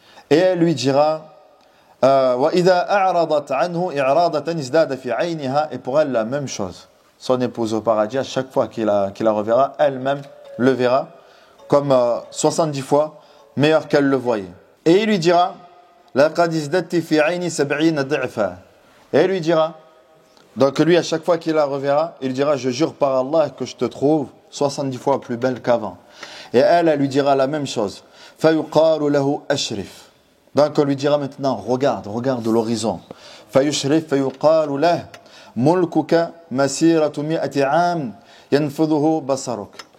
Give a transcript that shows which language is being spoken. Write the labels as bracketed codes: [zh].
[fr] Et elle lui dira, [ar] وَإِذَا أَعْرَضَتْ عَنْهُ إِعْرَاضَةً ازْدَادَ فِي عَيْنِهَا. [fr] Et pour elle, la même chose. Son épouse au paradis, à chaque fois qu'il la reverra, elle-même le verra comme 70 fois meilleur qu'elle le voyait. Et il lui dira, [ar] لَقَدْ ازْدَدْتِ فِي عَيْنِ 70 ضِعْفًا. [fr] Et il lui dira, donc lui à chaque fois qu'il la reverra, il dira, je jure par Allah que je te trouve 70 fois plus belle qu'avant. Et elle lui dira la même chose. [ar] فَيُقَالُ لَهُ أَشْرِفْ. [fr] Donc on lui dira maintenant, regarde l'horizon. [ar] فَيُشْرِفْ فَيُقَالُ لَهُ مُلْكُكَ مَسِيرَةُ 100 عَامٍ يَنْفُذُهُ بَصَرُكَ.